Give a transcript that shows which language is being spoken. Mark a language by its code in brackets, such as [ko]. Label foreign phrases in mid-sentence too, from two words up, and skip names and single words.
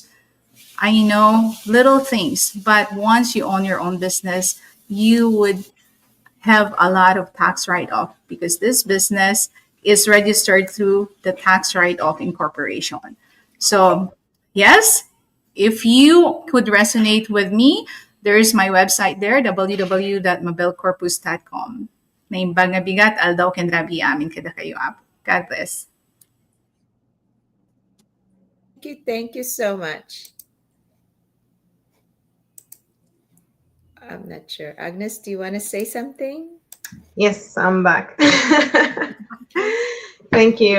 [en] I know little things, but once you own your own business, you would have a lot of tax write-off because this business is registered through the tax write-off incorporation. So, yes, if you could resonate with me, there is my website there, www.mabelcorpus.com. [ilo] Naimbag nga bigat, aldaw ken rabi amin kada kayo apo. [en] God bless. Thank you so much. I'm not sure. Agnes, do you want to say something? Yes, I'm back. Thank you.